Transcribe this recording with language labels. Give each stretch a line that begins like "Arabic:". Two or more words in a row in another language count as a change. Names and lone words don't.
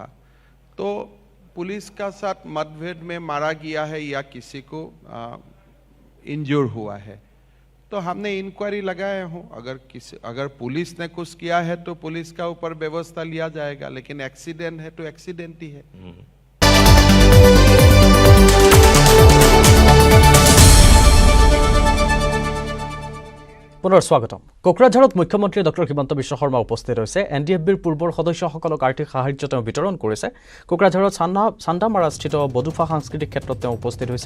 Hindi: तो पुलिस का साथ मतभेद में मारा गया है या किसी को इंजूर हुआ है, तो हमने इंक्वायरी लगाया हूं। अगर पुलिस ने कुछ किया है तो पुलिस का ऊपर व्यवस्था लिया जाएगा, लेकिन एक्सीडेंट है तो एक्सीडेंट ही है।
Assamese: পুনৰ স্বাগতম। কোকৰাঝাৰত মুখ্যমন্ত্ৰী ডক্টৰ হিমন্ত বিশ্ব শৰ্মা উপস্থিত হৈছে। NDFBৰ পূৰ্বৰ সদস্যসকলক আৰ্থিক সাহায্য তেওঁ বিতৰণ কৰিছে। কোকৰাঝাৰত চান্দামাৰাস্থিত বডুফা সাংস্কৃতিক ক্ষেত্ৰত তেওঁ উপস্থিত হৈছে।